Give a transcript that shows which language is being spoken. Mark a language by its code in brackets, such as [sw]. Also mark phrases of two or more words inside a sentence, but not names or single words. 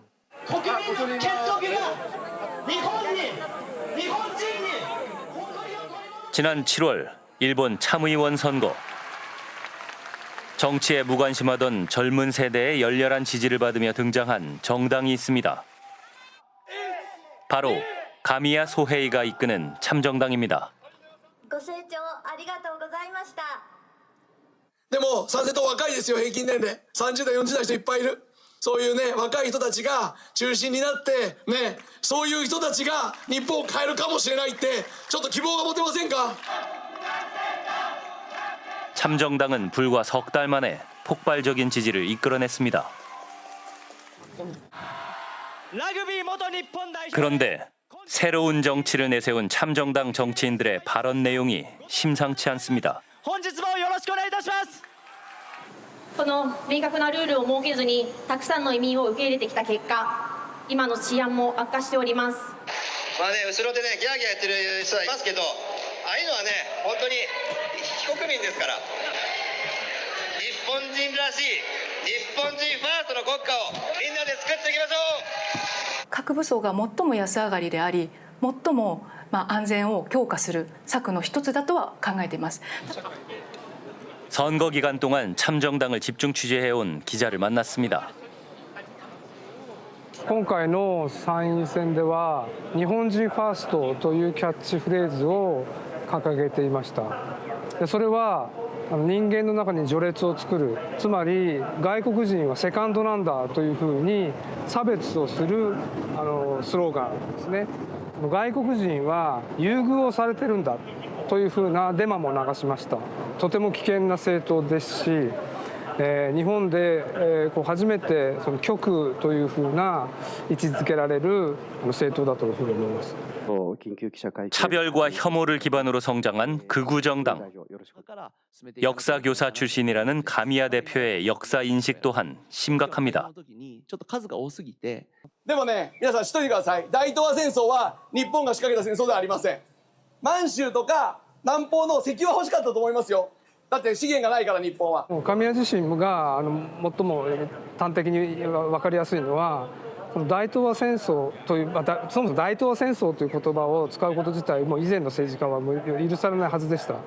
[ko] 지난 7월 일본 참의원 선거. 정치에 무관심하던 젊은 세대의 열렬한 지지를 받으며 등장한 정당이 있습니다. 바로 가미야 소헤이가 이끄는 참정당입니다. [ja] ご清聴ありがとうございました。でも参政党若いですよ。平均年齢30代40代人いっぱいいる。そういうね若い人たちが中心になってね、そういう人たちが日本を変えるかもしれないってちょっと希望が持てませんか？ [ko] 참정당은 불과 석 달 만에 폭발적인 지지를 이끌어냈습니다. 그런데 새로운 정치를 내세운 참정당 정치인들의 발언 내용이 심상치 않습니다. [ja] この明確なルールを設けずにたくさんの移民を受け入れてきた結果、今の治安も悪化しております。まあね、後ろでねギャーギャーやってる人はいますけど、ああいうのはね本当に非国民ですから。日本人らしい日本人ファーストの国家をみんなで作っていきましょう。各武装が最も安上がりであり、最も安全を強化する策の一つだとは考えています。 [ko] 선거 기간 동안 참정당을 집중 취재해온 기자를 만났습니다. [ja] 今回の参院選では日本人ファーストというキャッチフレーズを掲げていました。それは人間の中に序列を作る、つまり外国人はセカンドなんだというふうに差別をするスローガンですね。外国人は優遇をされてるんだというふうなデマも流しました。とても危険な政党ですし、 日本で、こう初めてその極というふうな位置づけられる政党だというふうに思います。 [ko] 차별과 혐오를 기반으로 성장한 극우정당. 역사교사 출신이라는 가미야 대표의 역사 인식 또한 심각합니다. [ja] でもね、皆さん知っといてください。大東亜戦争は日本が仕掛けた戦争ではありません。満州とか南方の石油は欲しかったと思いますよ。だって資源がないから日本は。神谷自身が最も端的に分かりやすいのは、この大東亜戦争という、そもそも大東亜戦争という言葉を使うこと自体も以前の政治家はもう許されないはずでした。